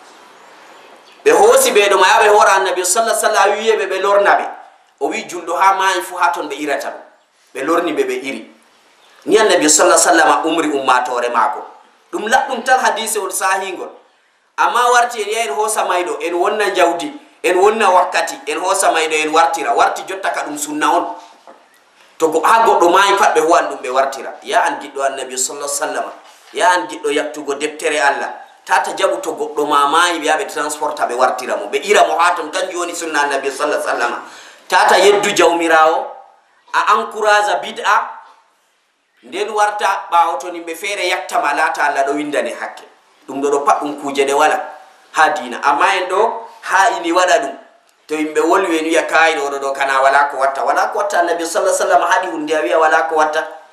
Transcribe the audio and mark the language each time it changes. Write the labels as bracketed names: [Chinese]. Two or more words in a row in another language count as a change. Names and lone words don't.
[Fula] ɓe hoosi ɓeɗo ma yaɓe hora annabi [Arabic] صلى الله عليه وسلم [Fula] wiyeɓe ɓe lornaɓe o wi julɗo ha maayi fu ha ton ɓe irata ɗum ɓe lorni ɓe iri ni annabi [Arabic] صلى الله عليه وسلم [Fula] umri ummatore maako ɗum laɗɗum tan hadise on sahingol amma warti en yaha en hoosa mayɗo en wonna jawdi en wonna wakkati en hoosa mayɗo en warti jotta ka ɗum sunna on to ha goɗɗo maayi pat ɓe huwan ɗum ɓe wartira ya an giɗɗo annabi [Arabic] صلى الله عليه وسلم [Fula] ya an giɗɗo yaktugo deftere Allah tata jaɓu to goɗɗo ma maayi ɓe yaha ɓe transporta ɓe wartira mo ɓe ira mo ha ton kanjum woni sunna annabi [Arabic] صلى الله عليه وسلم [Fula] tata yeddu jawmirawo a encourage bid'a nden warta ɓawo to yimɓe feere yaktama laata Allah ɗo windane hakke ɗum ɗo pat ɗum kuje ɗe wala ha dina amma en ɗo ha ini waɗa ɗum to yimɓe wolwi en wiya kayi ɗo kana wala ko watta annabi [Arabic] صلى الله عليه وسلم [Fula] haɗi hunde a wiya wala ko watta